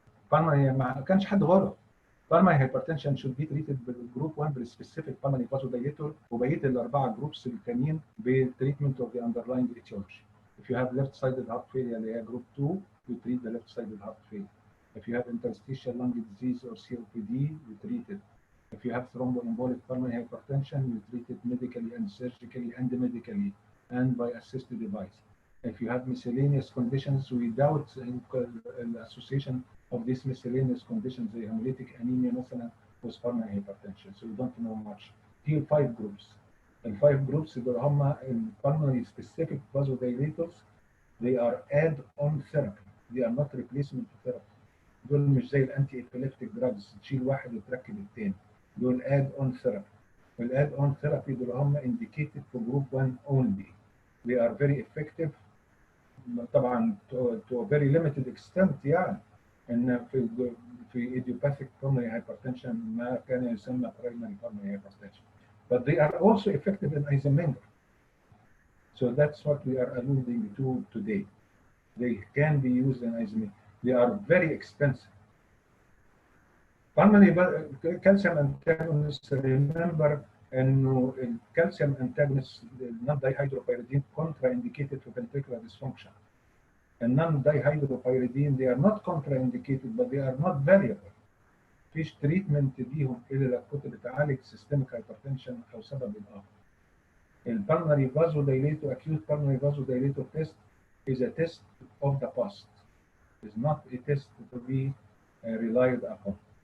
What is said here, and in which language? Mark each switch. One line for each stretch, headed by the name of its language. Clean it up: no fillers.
Arabic: pulmonary ما كانش حد غلط.
English: pulmonary hypertension should be treated
Arabic: بالجروب 1 بالسبيسيفيك
English: pulmonary vasodilator،
Arabic: وبقيه الاربعه جروبس التانيين بالتريتمنت
English: of the underlying etiology. If you have left-sided heart failure
Arabic: اللي هي جروب 2
English: you treat the left-sided heart failure. If you have interstitial lung disease or COPD you treat it. If you have thromboembolic pulmonary hypertension you treat it medically and surgically and medically and by assisted device. If you have miscellaneous conditions without the association of these miscellaneous conditions زي hemolytic anemia مثلا with pulmonary hypertension, so you don't know much.
Arabic: دي 5 groups.
English: ال 5 groups
Arabic: دول هم
English: pulmonary specific vasodilators. They are add-on therapy. They are not replacement therapy.
Arabic: دول مش زي الانتي ابيليبتيك دراجز تشيل واحد وتركب الثاني.
English: دول add-on therapy. والadd-on therapy
Arabic: دول هم
English: indicated for group 1 only. They are very effective. طبعا to a very limited extent
Arabic: يعني ان في
English: idiopathic pulmonary hypertension
Arabic: ما كان يسمى
English: primary pulmonary hypertension. But they are also effective in Eisenmenger. So that's what we are alluding to today. They can be used in Eisenmenger. They are very expensive. Pulmonary calcium antagonists, remember انه الكالسيوم antagonists non-dihydropyridine contraindicated for ventricular dysfunction. And non-dihydropyridine they are not contraindicated but they are not variable.
Arabic: مفيش تريتمنت ليهم الا لو كنت بتعالج systemic hypertension او سبب اخر.
English: البالمونري vasodilator acute pulmonary vasodilator test is a test of the past. Is not a test to be relied upon.